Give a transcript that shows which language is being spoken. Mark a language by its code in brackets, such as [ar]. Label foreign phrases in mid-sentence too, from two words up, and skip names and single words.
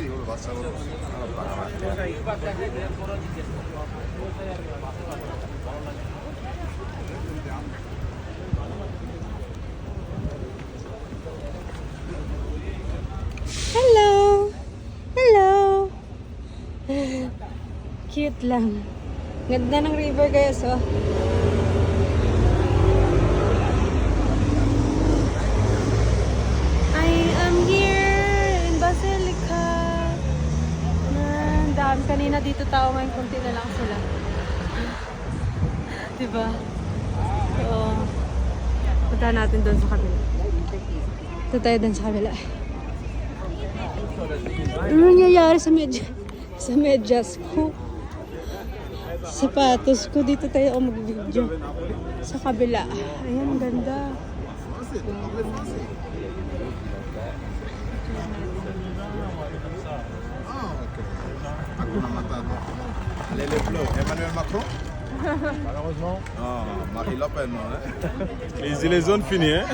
[en] Hello! [tl] Hello! Cute lang. Ganda ng river guys, oh. [en] I am here in Basilica. [tl] Dami kanina dito tao, ngayon kunti na lang sila. Diba? So, punta natin doon sa kabila. Punta tayo doon sa kabila. Ano nangyayari sa medyas ko? Sapatos ko. Dito tayo ako mag-video. Sa kabila. Ayan, ganda. [fr] Allez, les bleus. Emmanuel Macron? Malheureusement. Ah, Marie Le Pen, non, hein? Les gilets jaunes finis, hein?